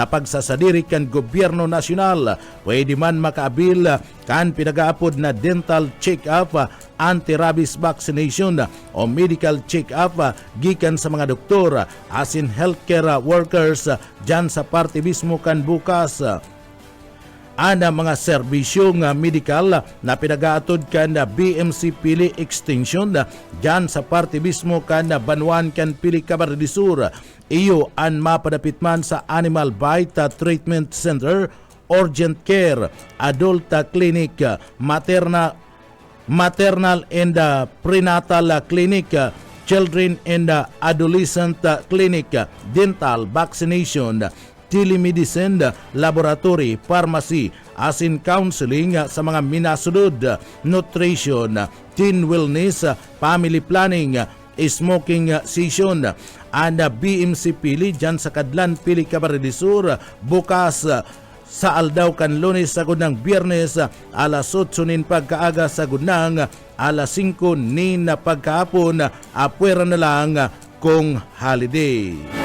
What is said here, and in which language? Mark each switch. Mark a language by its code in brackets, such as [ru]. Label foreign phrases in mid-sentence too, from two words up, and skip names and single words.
[bik] pagsasadiri kan gobyerno nasyonal pwede man makaabil kan pinagaapod na [en] dental check-up anti-rabies vaccination [bik] o [en] medical check-up [bik] gikan sa mga doktor asin [en] healthcare workers [bik] dyan sa parte mismo kan bukas ana mga serbisyong medikal na pinagaatod kan BMC Pili Extension dyan sa parte mismo kan Banwan kan Pili Camarines Sur. Iyo ang mapadapit man sa [en] Animal Bite Treatment Center, Urgent Care, Adult Clinic, Maternal and Prenatal Clinic, Children and Adolescent Clinic, Dental Vaccination, telemedicine, laboratory, pharmacy, asin counseling [bik] sa mga minasunod, nutrition, [en] teen wellness, family planning, smoking cessation, and BMC Pili [bik] dyan sa Kadlan Pili Camarines Sur bukas sa aldaw kan Lunes sa gunang Biyernes alas 8 nin pagkaaga sa gunang alas 5 nin pagkahapon apwera na lang kung holiday.